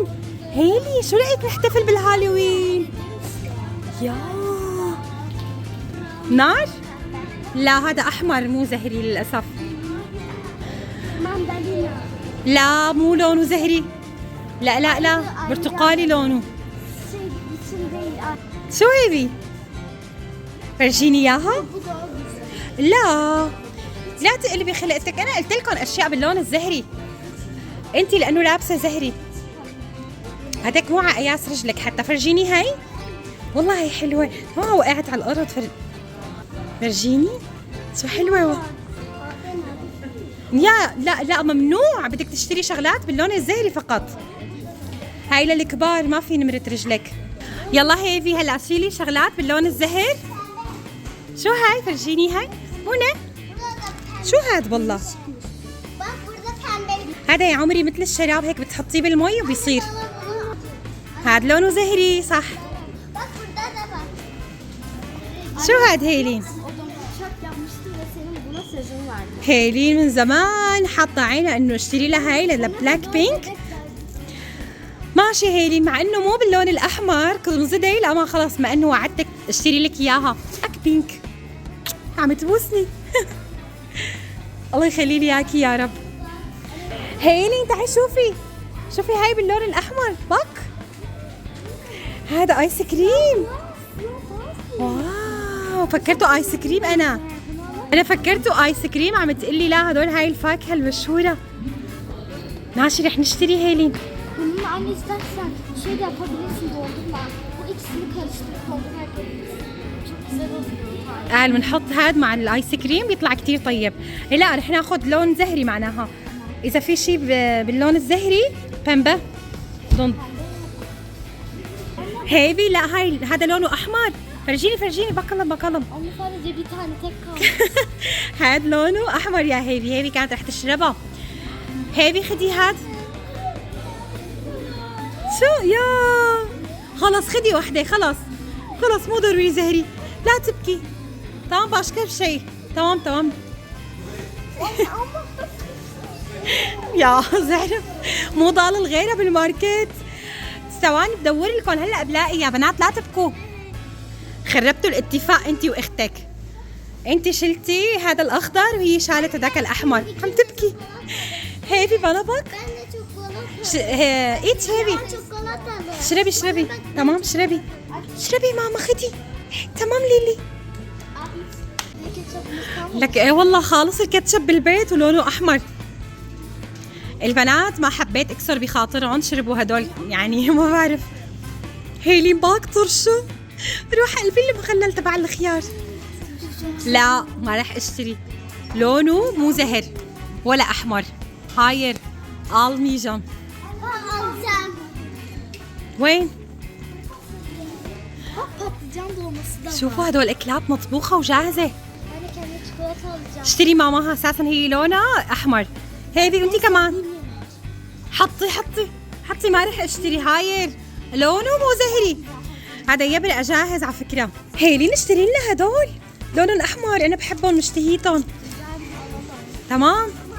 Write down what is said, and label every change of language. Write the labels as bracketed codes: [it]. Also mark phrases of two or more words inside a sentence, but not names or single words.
[ar] هيلي شو رأيك نحتفل بالهالوين؟ يا نار. لا هذا أحمر مو زهري للأسف. لا مو لونه زهري. لا لا لا، برتقالي لونه. [tr] Şey için değil. [ar] شو هيبي؟ فرجيني اياها. [tr] Bu daha güzel. [ar] لا تقلبي خلقتك، انا قلت لكم اشياء باللون الزهري. انت لانه لابسه زهري. هداك مو على قياس رجلك حتى. فرجيني هاي، والله هي حلوه. وقعت على الارض. فرجيني شو حلوه. يا لا لا، ممنوع، بدك تشتري شغلات باللون الزهري فقط. هاي للكبار، ما في نمرة رجلك. يلا هيفي، هلا شيلي شغلات باللون الزهر. شو هاي؟ فرجيني هاي هنا. شو هاد والله؟ [tr] Bak burada pembe. [ar] هذا يا عمري مثل الشراب، هيك بتحطيه بالمي وبيصير. هاد لونه زهري صح. [tr] Bak burada da var. [ar] شو هاد هيلين؟ [tr] Odam uçak yapmıştı ve senin buna sözün vardı. [ar] هيلين من زمان حاطة عينها انه اشتري لها هاي [en] black pink. [ar] ماشي هيلين، مع انه مو باللون الاحمر كنت مزدي. لا ما خلص، ما انه وعدتك اشتري لك اياها [en] black pink. [ar] عم تبوسني. الله يخلي لي اياكي يا رب. هيلين تعي شوفي هاي باللون الاحمر. بك هذا [en] ice cream. [ar] واو، فكرته [en] ice cream. [ar] انا فكرته [en] ice cream. [ar] عم تقلي لا، هدول هاي الفاكهه المشهوره. ماشي رح نشتري هيلين. [tr] Bunun anne istersen şey de yapabilirsin, doldurma. Bu ikisini karıştırıp doldurma yapabilirsin. Çok güzel oluyor. [ar] قال بنحط هاد مع [en] ice cream [ar] بيطلع كتير طيب. لا رح ناخذ لون زهري معناها. اذا في شيء باللون الزهري بامبا ضن. هيبي لا، هاي هذا لونه احمر. فرجيني بكلم. [tr] Anne sadece bir tane tek kaldı. [ar] هاد لونه احمر يا هيبي كانت رح تشربها. هيبي خدي هاد. شو يا خلص خدي وحده. خلص مو ضروري زهري. لا تبكي. [tr] تمام başka bir şey. [ar] تمام. يا زهرة مو ضال الغيرة بالماركت. ثواني بدور لكم هلا بلاقي. يا بنات لا تبكوا، خربتوا الاتفاق انت واختك. انت شلتي هذا الاخضر وهي شالت هذاك الاحمر. عم تبكي. هيفي بنا بك. [tr] Ben de çikolata. [ar] ايت هيفي. [tr] Çikolata. [ar] اشربي. تمام اشربي ماما خدي. تمام ليلي. لك ايه والله خالص الكاتشب بالبيت ولونه احمر. البنات ما حبيت اكسر بخاطرهم، شربوا هدول يعني ما بعرف. هيلين باك طرشو. روح قلبي المخلل تبع الخيار. لا ما راح اشتري. لونه مو زهر ولا احمر. [tr] هاير almayacağım. Alacağım. [ar] وين؟ [tr] Bak patlıcan dolması da var. [ar] شوفوا هدول اكلات مطبوخه وجاهزه. [tr] Ben de kendime çikolata alacağım. [ar] اشتري ماماها اساسا هي لونها احمر. هيبي وانتي كمان حطي ما رح اشتري. هاير لونه مو زهري. هذا يبرق جاهز على فكره. هيلين اشتري لنا هدول لونهم احمر، انا بحبهم مشتهيتهم. تمام.